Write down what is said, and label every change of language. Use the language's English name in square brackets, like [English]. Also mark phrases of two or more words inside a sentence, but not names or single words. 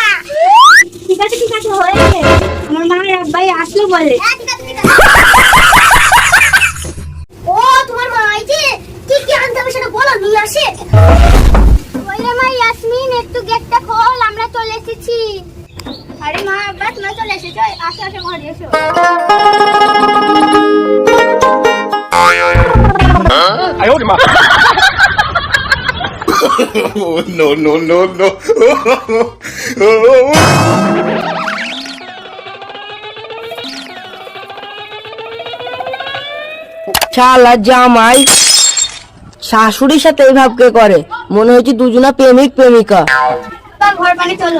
[Bangla] ঠিক আছে হয়েছে। আমার মা আর আব্বাই আসলো বলে। হ্যাঁ, ঠিক আছে, ঠিক আছে। ও তোমার মা আইছে, কি কি আনতে হবে সেটা বলো, নিয়ে আসে। বলে মা, ইয়াসমিন একটু গেটটা খোল, আমরা চলে এসেছি। আরে মা, আব্বা তোমরা চলে এসেছো, আসো আসো ঘরে এসো। [Chinese] 哎呦我的妈 [English] ！Oh no no no no! [Bangla] শালা জামাই শাশুড়ির সাথে এইভাবে কে করে? মনে হচ্ছে দুজনা প্রেমিক প্রেমিকা। ঘর পানি চলো।